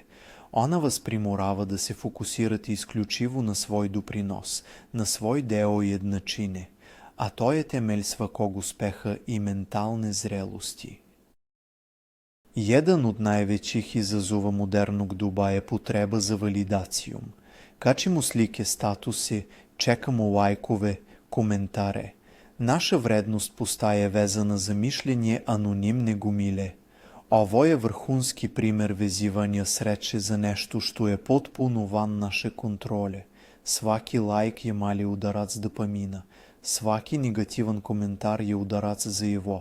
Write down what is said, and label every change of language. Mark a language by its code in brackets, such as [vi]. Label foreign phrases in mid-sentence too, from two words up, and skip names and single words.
[sr] Ona vas primorava da se fokusirate isključivo na svoj doprinos, na svoj deo jednačine, a to je temelj svakog uspeha i mentalne zrelosti. Jedan od najvećih izazova modernog doba je potreba za validacijom. Kačimo slike, statuse, čekamo lajkove, Коментаре. Наша вредност постае vezana za mišljenje anonimne gomile. Ovo je vrhunski primer vezivanja sreće za nešto što je potpuno van naše kontrole. Svaki лайк je mali udarac dopamina. Svaki negativan komentar je udarac za его.